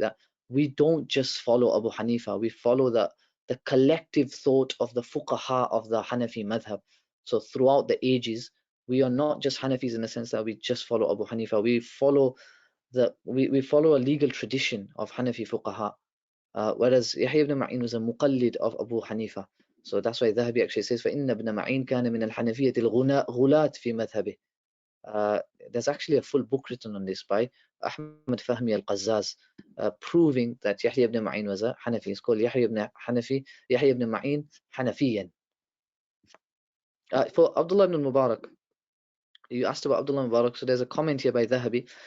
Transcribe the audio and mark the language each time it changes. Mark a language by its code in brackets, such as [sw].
[en] That we don't just follow Abu Hanifa, we follow the collective thought of the fuqaha of the Hanafi madhab. So throughout the ages, we are not just Hanafis in the sense that we just follow Abu Hanifa. We follow a legal tradition of Hanafi fuqaha. Whereas Yahya ibn Ma'in was a muqallid of Abu Hanifa. So that's why Dhahabi actually says, [ar] فَإِنَّ ابْنَ مَعِينَ كَانَ مِنَ الْحَنَفِيَّةِ الْغُلَاة فِي مَذْهَبِهِ. [en] There's actually a full book written on this by Ahmad Fahmi al-Qazzaz, proving that Yahya ibn Ma'in was a Hanafi. It's called Yahya ibn Ma'in Hanafiyan. For Abdullah ibn Mubarak, you asked about Abdullah ibn Mubarak, so there's a comment here by Dhahabi.